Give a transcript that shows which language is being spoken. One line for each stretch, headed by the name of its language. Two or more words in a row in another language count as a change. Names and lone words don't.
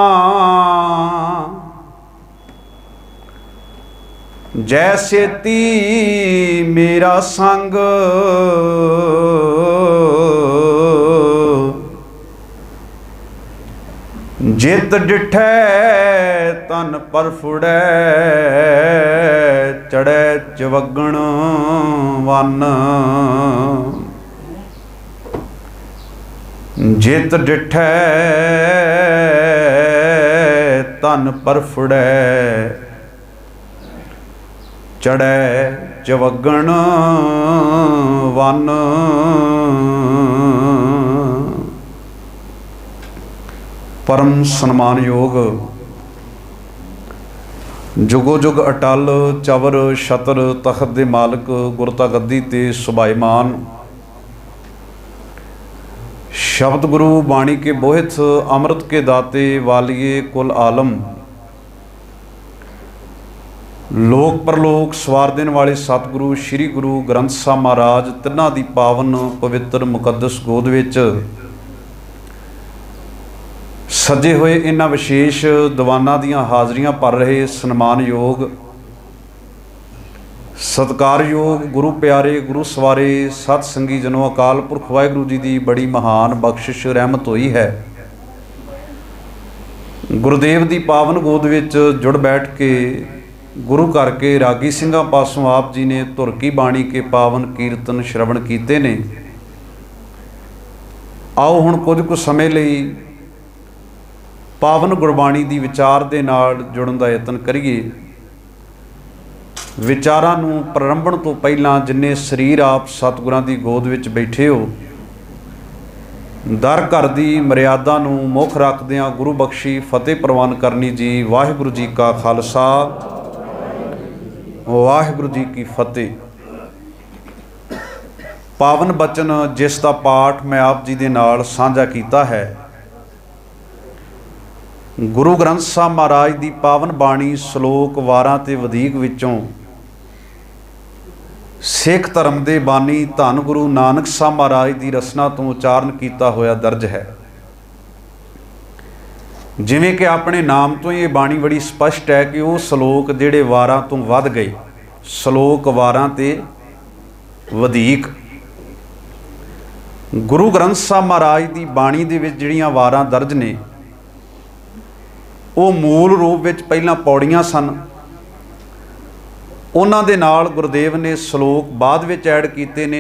Punjabi: ਜੈਸੇ ਤੀ ਮੇਰਾ ਸੰਗ, ਜਿਤੁ ਡਿਠੈ ਤਨ ਪਰ ਫੁੜੈ, ਚੜ੍ਹੈ ਚਵਗਣ ਵੰਨ। ਜਿਤੁ ਡਿਠੈ ਤਨ ਪਰ ਫੁੜੈ, ਚੜ੍ਹੈ ਚਵਗਣ ਵੰਨ। ਪਰਮ ਸਨਮਾਨਯੋਗ ਜੁਗੋ ਜੁਗ ਅਟੱਲ ਚੌਰ ਛਤਰ ਤਖ਼ਤ ਦੇ ਮਾਲਕ ਗੁਰਤਾ ਗੱਦੀ ਤੇ ਸੁਸ਼ੋਭਿਤਮਾਨ, ਸ਼ਬਦ ਗੁਰੂ ਬਾਣੀ ਕੇ ਬੋਹਿਥ ਅੰਮ੍ਰਿਤ ਕੇ ਦਾਤੇ ਵਾਲੀਏ ਕੁਲ ਆਲਮ, ਲੋਕ ਪਰਲੋਕ ਸਵਾਰ ਦੇਣ ਵਾਲੇ ਸਤਿਗੁਰੂ ਸ੍ਰੀ ਗੁਰੂ ਗ੍ਰੰਥ ਸਾਹਿਬ ਮਹਾਰਾਜ ਤਿਨ੍ਹਾਂ ਦੀ ਪਾਵਨ ਪਵਿੱਤਰ ਮੁਕੱਦਸ ਗੋਦ ਵਿੱਚ ਸਜੇ ਹੋਏ ਇਨ੍ਹਾਂ ਵਿਸ਼ੇਸ਼ ਦੀਵਾਨਾਂ ਦੀਆਂ ਹਾਜ਼ਰੀਆਂ ਭਰ ਰਹੇ ਸਨਮਾਨਯੋਗ ਸਤਿਕਾਰਯੋਗ ਗੁਰੂ ਪਿਆਰੇ ਗੁਰੂ ਸਵਾਰੇ ਸਤ ਸੰਗੀ ਜਨੋ, ਅਕਾਲ ਪੁਰਖ ਵਾਹਿਗੁਰੂ ਜੀ ਕੀ ਬੜੀ ਮਹਾਨ ਬਖ਼ਸ਼ਿਸ਼ ਰਹਿਮਤ ਹੋਈ ਹੈ। ਗੁਰਦੇਵ ਕੀ ਪਾਵਨ ਗੋਦ ਵਿੱਚ ਜੁੜ ਬੈਠ ਕੇ ਗੁਰੂ ਘਰ ਕੇ ਰਾਗੀ ਸਿੰਘਾਂ ਪਾਸੋਂ ਆਪ ਜੀ ਨੇ ਧੁਰ ਕੀ ਬਾਣੀ ਕੇ ਪਾਵਨ ਕੀਰਤਨ ਸ੍ਰਵਣ ਕੀਤੇ ਨੇ। ਆਓ ਹੁਣ ਕੁਝ ਕੁਝ ਸਮਾਂ ਲਈ ਪਾਵਨ ਗੁਰਬਾਣੀ ਕੀ ਵਿਚਾਰ ਦੇ ਨਾਲ ਜੁੜਨ ਕਾ ਯਤਨ ਕਰੀਏ। ਵਿਚਾਰਾਂ ਨੂੰ ਪ੍ਰਾਰੰਭਣ ਤੋਂ ਪਹਿਲਾਂ ਜਿੰਨੇ ਸਰੀਰ ਆਪ ਸਤਿਗੁਰਾਂ ਕੀ ਗੋਦ ਵਿੱਚ ਬੈਠੇ ਹੋ, ਦਰ ਘਰ ਕੀ ਮਰਯਾਦਾ ਨੂੰ ਮੁੱਖ ਰੱਖਦਿਆਂ ਗੁਰੂ ਬਖ਼ਸ਼ੀ ਫ਼ਤਿਹ ਪ੍ਰਵਾਨ ਕਰਨੀ ਜੀ। ਵਾਹਿਗੁਰੂ ਜੀ ਕਾ ਖ਼ਾਲਸਾ ਵਾਹਿਗੁਰੂ ਜੀ ਕੀ ਫ਼ਤਿਹ। ਪਾਵਨ ਬਚਨ ਜਿਸ ਦਾ ਪਾਠ ਮੈਂ ਆਪ ਜੀ ਦੇ ਨਾਲ ਸਾਂਝਾ ਕੀਤਾ ਹੈ, ਗੁਰੂ ਗ੍ਰੰਥ ਸਾਹਿਬ ਮਹਾਰਾਜ ਕੀ ਪਾਵਨ ਬਾਣੀ ਸਲੋਕ ਵਾਰਾਂ ਤੇ ਵਧੀਕ ਵਿੱਚੋਂ ਸਿੱਖ ਧਰਮ ਕੇ ਬਾਨੀ ਧੰਨ ਗੁਰੂ ਨਾਨਕ ਸਾਹਿਬ ਮਹਾਰਾਜ ਕੀ ਰਸਨਾ ਤੋਂ ਉਚਾਰਨ ਕੀਆ ਹੋਇਆ ਦਰਜ ਹੈ। ਜਿਵੇਂ ਕਿ ਆਪਣੇ ਨਾਮ ਤੋਂ ਯੇ ਬਾਣੀ ਬੜੀ ਸਪਸ਼ਟ ਹੈ ਕਿ ਵੋ ਸਲੋਕ ਜਿਹੜੇ ਵਾਰਾਂ ਤੋਂ ਵਧ ਗਏ, ਸਲੋਕ ਵਾਰਾਂ ਤੇ ਵਧੀਕ। ਗੁਰੂ ਗ੍ਰੰਥ ਸਾਹਿਬ ਮਹਾਰਾਜ ਕੀ ਬਾਣੀ ਦੇ ਵਿੱਚ ਜਿਹੜੀਆਂ ਵਾਰਾਂ ਦਰਜ ਨੇ, ਵੋ ਮੂਲ ਰੂਪ ਵਿੱਚ ਪਹਿਲਾਂ ਪਉੜੀਆਂ ਸਨ, ਉਨ੍ਹਾਂ ਦੇ ਨਾਲ ਗੁਰਦੇਵ ਨੇ ਸਲੋਕ ਬਾਅਦ ਵਿੱਚ ਐਡ ਕੀਤੇ ਨੇ।